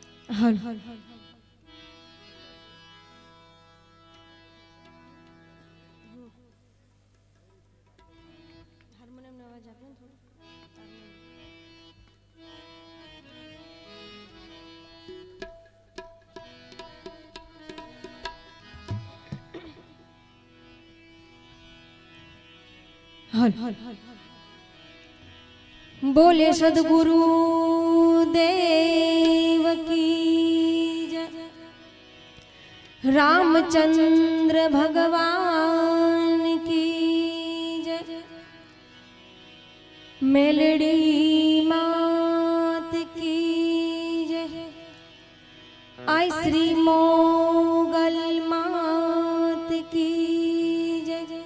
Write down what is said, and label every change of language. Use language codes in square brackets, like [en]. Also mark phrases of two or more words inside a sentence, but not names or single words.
[gu] હલ હાર્મોનિયમ નો અવાજ આપો થોડો. [hi] हल बोले सदगुरु देव की जय, रामचंद्र भगवान की जय, मेलड़ी मात की जय, आई श्री मोगल मात की जय,